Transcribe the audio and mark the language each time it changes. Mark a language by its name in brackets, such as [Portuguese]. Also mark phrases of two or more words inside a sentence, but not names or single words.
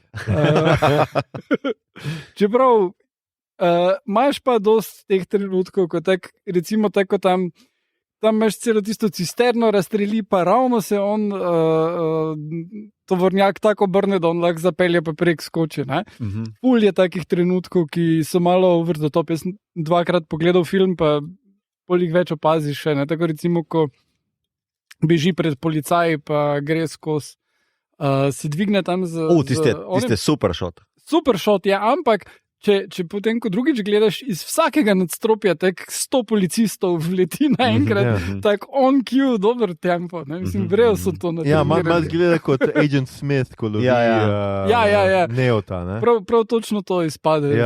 [Slovenian] Čeprav imaš pa dost teh trenutkov, ko recimo tako tam imaš celo tisto cisterno, razstreli pa ravno se on tovornjak tako obrne, da on lahko zapelje pa prek skoči. Ful je takih trenutkov, ki so malo [English] over the top. [Slovenian] Jaz sem 2-krat pogledal film, pa polik več opaziš še. Ne? Tako recimo, ko beži pred policaji, pa gre skozi, si dvigne tam z... Tiste [English] super shot. Super shot, [Slovenian] ja, ampak če potem, ko drugič gledaš iz vsakega nadstropja, tak 100 policistov vleti naenkrat, tak [English] on cue, [Slovenian] dober tempo, ne, mislim, vrejo so to na tem. Ja, malo zgleda kot Agent Smith, ko lovi Neota, ne. Prav točno to izpade.